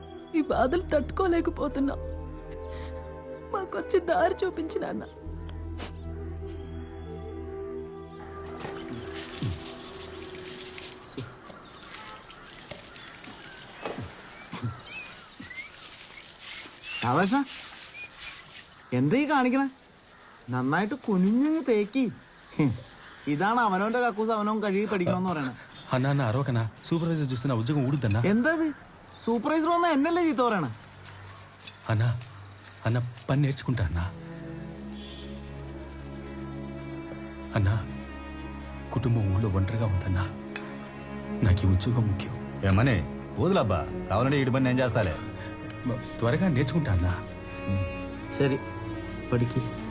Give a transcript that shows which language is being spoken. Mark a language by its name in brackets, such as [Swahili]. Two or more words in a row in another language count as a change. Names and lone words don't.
[Telugu] ఈ బాధలు తట్టుకోలేకపోతున్నా. మాకొచ్చి దారి చూపించిన అన్న. [Malayalam] ആവേശ എന്താ ഈ കാണിക്കണേ? നന്നായിട്ട് കുനിഞ്ഞു തേക്കി. ഇതാണ് അവനവന്റെ കക്കൂസ് അവനവൻ കഴുകി പഠിക്കണമെന്ന് പറയണേ. [Telugu] అన్నా అన్న అరవకన్నా, సూపర్వైజర్ చూస్తే నా ఉద్యోగం ఊడుద్దన్నా. [Malayalam] എന്താ ഇത്? സൂപ്പർവൈസർ വല്ല എന്നല്ലേ ചീത്ത പറയണേ? [Telugu] అన్నా అన్న పని నేర్చుకుంటా అన్నా. అన్నా కుటుంబం ఊళ్ళో ఒంటరిగా ఉందన్నా. నాకు ఈ ఉద్యోగం ముఖ్యం. ఏమని వదులబ్బా, కావాలంటే ఇటు పని నేను చేస్తాలే. త్వరగా నేర్చుకుంటా అన్నా. [Malayalam] ശരി പഠിക്ക്.